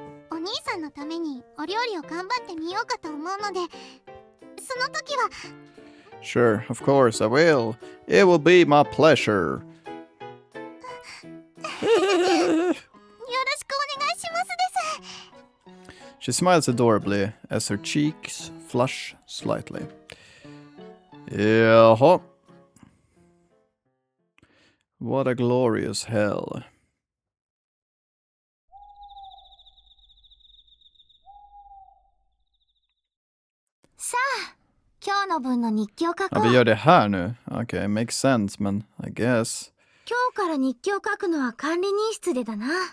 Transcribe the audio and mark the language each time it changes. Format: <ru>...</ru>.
<ja>お兄さんのためにお料理を頑張ってみようかと思うので、その時は</ja> <en>Sure, of course, I will. It will be my pleasure.</en> <ja>よろしくお願いしますです。</ja> <en>She smiles adorably as her cheeks flush slightly.</en> <sv>Jaha.</sv> <en>What a glorious hell.</en> <ja>さあ、今日の分の日記を書こ</ja> <sv>Ja,</sv> <ja>う。</ja> <sv>vi gör det här nu. Okej,</sv> <en>makes sense,</en> <sv>men</sv> <en>I guess.</en> <ja>今日から日記を書くのは管理人室でだな。</ja>